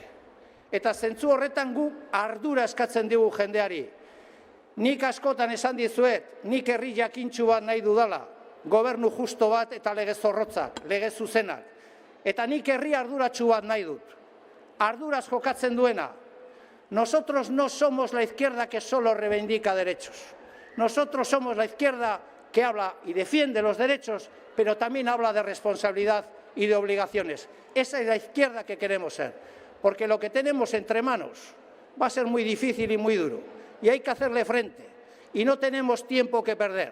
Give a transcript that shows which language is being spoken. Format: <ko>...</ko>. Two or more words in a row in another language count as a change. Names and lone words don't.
<eu>Eta zentzu horretan gu ardura eskatzen digu jendeari. Nik askotan esan dizuet, nik herri jakintsu bat nahi dudala, gobernu justo bat eta lege zorrotzak, lege zuzenak. Eta nik herri arduratsu bat nahi dut. Arduraz jokatzen duena.</eu> <es>Nosotros no somos la izquierda que solo reivindica derechos. Nosotros somos la izquierda que habla y defiende los derechos, pero también habla de responsabilidad y de obligaciones. Esa es la izquierda que queremos ser, porque lo que tenemos entre manos va a ser muy difícil y muy duro, y hay que hacerle frente, y no tenemos tiempo que perder.</es>